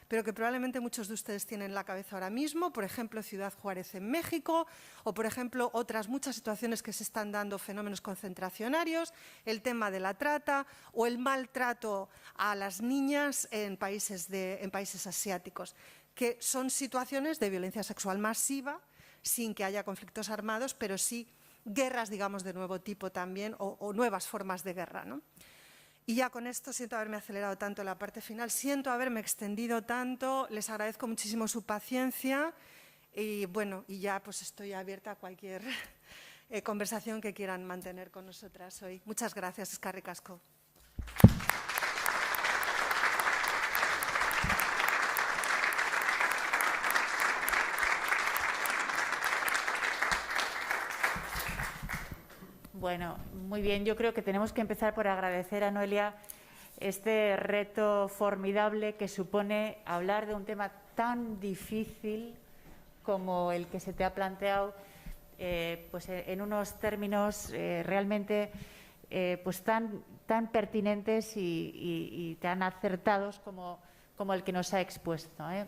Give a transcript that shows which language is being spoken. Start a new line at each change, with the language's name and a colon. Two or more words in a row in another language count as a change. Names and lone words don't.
Spanish: que probablemente muchos de ustedes tienen en la cabeza ahora mismo, por ejemplo, Ciudad Juárez en México, o por ejemplo, otras muchas situaciones que se están dando, fenómenos concentracionarios, el tema de la trata o el maltrato a las niñas en países asiáticos, que son situaciones de violencia sexual masiva, sin que haya conflictos armados, pero sí guerras, digamos, de nuevo tipo también, o nuevas formas de guerra, ¿no? Y ya con esto siento haberme acelerado tanto en la parte final, siento haberme extendido tanto, les agradezco muchísimo su paciencia y bueno, y ya pues estoy abierta a cualquier conversación que quieran mantener con nosotras hoy. Muchas gracias,
Basque: eskerrik asko.
Spanish: Bueno, muy bien. Yo creo que tenemos que empezar por agradecer a Noelia este reto formidable que supone hablar de un tema tan difícil como el que se te ha planteado, pues en unos términos realmente pues tan pertinentes y tan acertados como el que nos ha expuesto, ¿eh?